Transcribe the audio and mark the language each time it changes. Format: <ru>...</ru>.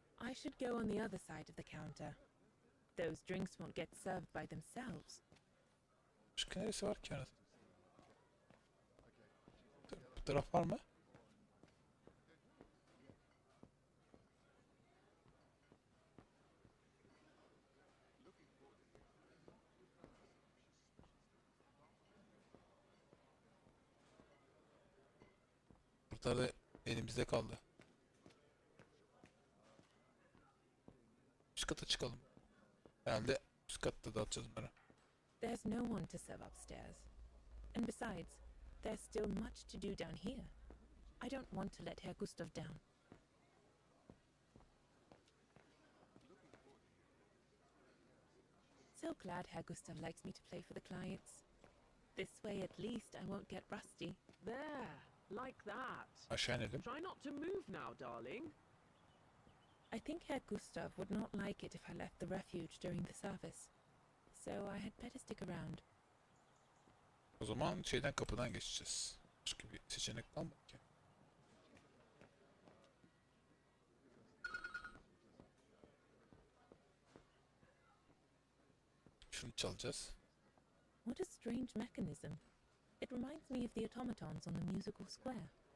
<en>I should go on the other side of the counter. Those drinks won't get served by themselves.</en> <tr>Başka neresi var ki anasını? Bu taraf var mı? Burada da elimizde kaldı. Üst kata çıkalım. Herhalde üst katta dağıtacağız bunları.</tr> <en>There's no one to serve upstairs. And besides, there's still much to do down here. I don't want to let Herr Gustav down. So glad Herr Gustav likes me to play for the clients. This way at least I won't get rusty. There, like that.</en> <tr>Aşağı inelim.</tr> <en>Try not to move now, darling. I think Herr Gustav would not like it if I left the refuge during the service. So I had better stick around.</en> <tr>O zaman şeyden, kapıdan geçeceğiz. Başka bir seçenek kalmadı ki. Şunu çalacağız.</tr> <en>What a strange mechanism. It reminds me of the automatons on the musical square.</en>